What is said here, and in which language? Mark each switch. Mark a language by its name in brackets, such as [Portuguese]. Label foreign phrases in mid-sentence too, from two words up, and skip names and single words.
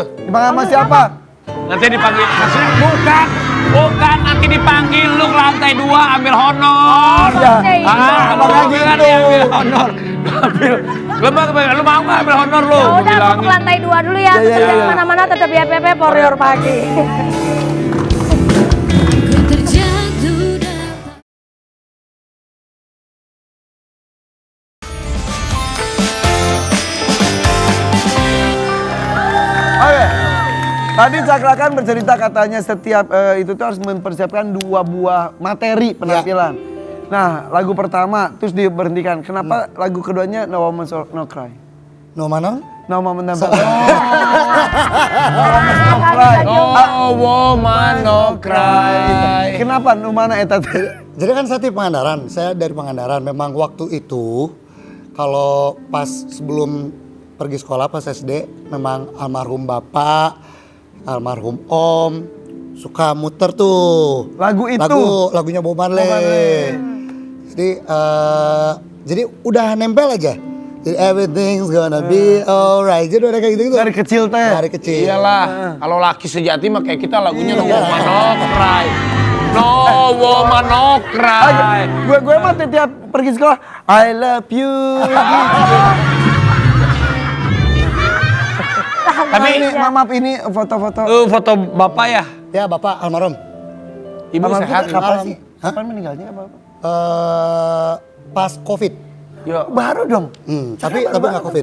[Indonesian] Dipanggil sama siapa? Nanti dipanggil. Bukan nanti dipanggil lu ke lantai 2 ambil honor. Iya. Lu Makanya bilang gitu. ambil honor. Lu mau nggak ambil honor lu? Ya Gua udah, aku bilangin. ke lantai 2 dulu ya. Ya, ya, Jangan ya. kemana-mana, tetap YPP for your pagi. Oke. Tadi Cakrakan bercerita katanya setiap itu tuh harus mempersiapkan 2 buah materi penampilan. Nah, lagu pertama terus diberhentikan. Kenapa lagu keduanya No Woman No Cry? No mana? No Woman No Cry. No Woman No Cry. Oh, woman no cry. Kenapa No Mana [Sundanese] eta teh? [Indonesian] Jadi kan saya di Pangandaran, saya dari Pangandaran. Memang waktu itu kalau pas sebelum pergi sekolah pas SD, memang almarhum bapak, almarhum om suka muter tuh Lagu itu. lagunya Bob Marley. Bob Marley. Jadi udah nempel aja. [English] Jadi everything's gonna be alright. [Indonesian] Jadi udah kayak gitu. Dari kecil teh. Dari kecil. Iyalah, kalau laki sejati mah kayak kita lagunya No Woman No Cry. No Woman No Cry. Gue mah tiap pergi sekolah [English] I love you. [Indonesian] Tapi ini maaf ini foto-foto. foto bapak ya? Ya Bapak almarhum. Ibu Almarhum sehat? tuh kapan Hah? sih? Kapan meninggalnya apa? Pas COVID. Ya, Baru dong. Tapi nggak COVID.